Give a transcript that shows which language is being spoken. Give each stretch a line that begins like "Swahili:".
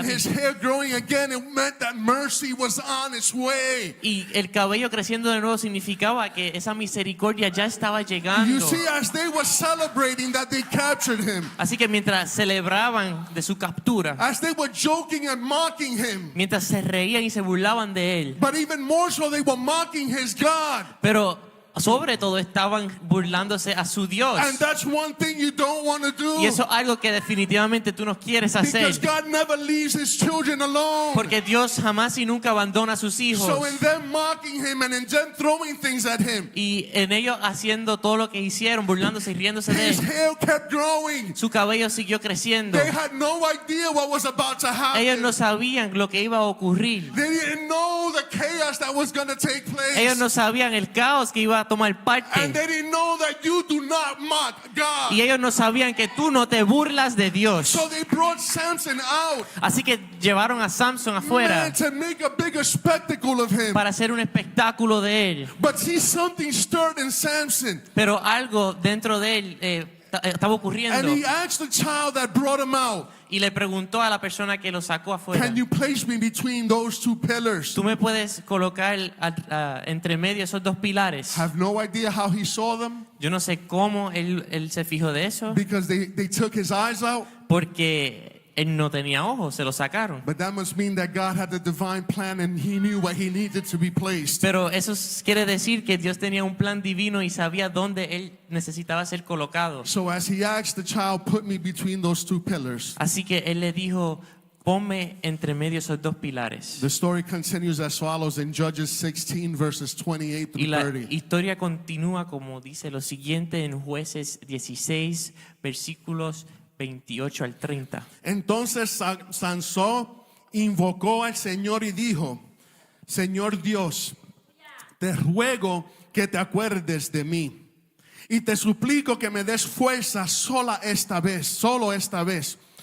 English: and ti. his hair growing again, it meant that mercy was on its way.
Spanish: Y el cabello creciendo de nuevo significaba que esa misericordia ya estaba
English: You
Spanish: llegando.
English: see, as they were celebrating that they captured him,
Spanish: Así que mientras celebraban de su captura,
English: as they were joking and mocking him,
Spanish: mientras se reían y se burlaban de él,
English: but even more so, they were mocking his God.
Spanish: pero sobre todo estaban burlándose a su Dios.
English: And that's one thing you don't want to do.
Spanish: Y eso es algo que definitivamente tú no quieres hacer.
English: Because God never leaves his children alone.
Spanish: Porque Dios jamás y nunca abandona a sus hijos.
English: So in them mocking him and in them throwing things at him,
Spanish: Y en ellos haciendo todo lo que hicieron, burlándose y riéndose de
English: his
Spanish: él,
English: hair kept growing.
Spanish: su cabello siguió creciendo.
English: They had no idea what was about to
Spanish: Ellos
English: happen.
Spanish: no sabían lo que iba a ocurrir.
English: They didn't know the chaos that was going to take place.
Spanish: Ellos no sabían el caos que iba a tomar parte.
English: And they didn't know that you do not mock God.
Spanish: Y ellos no sabían que tú no te burlas de Dios.
English: So they brought Samson out,
Spanish: Así que llevaron a Samson afuera
English: man, to make a bigger spectacle of him.
Spanish: para hacer un espectáculo de él.
English: But see, something stirred in Samson.
Spanish: Pero algo dentro de él estaba ocurriendo.
English: And he asked the child that brought him out,
Spanish: Y le preguntó a la persona que lo sacó afuera:
English: can you place me between those two pillars?
Spanish: ¿tú me puedes colocar entre medio esos dos pilares?
English: Have no idea how he saw them
Spanish: Yo no sé cómo él se fijó de eso,
English: because they took his eyes out.
Spanish: porque él no tenía ojos, se lo sacaron.
English: But that must mean that God had the divine plan and he knew where he needed to be placed.
Spanish: Pero eso quiere decir que Dios tenía un plan divino y sabía dónde él necesitaba ser colocado.
English: So as he asked the child, put me between those two pillars,
Spanish: Así que él le dijo: ponme entre medio esos dos pilares.
English: the story continues as follows in Judges 16 verses 28
Spanish: Y
English: through
Spanish: la
English: 30.
Spanish: historia continúa como dice lo siguiente en Jueces 16, versículos 28 al 30. Entonces Sansón invocó al Señor y dijo, Señor Dios, te ruego que te acuerdes de mí y te suplico que me des fuerza solo esta vez.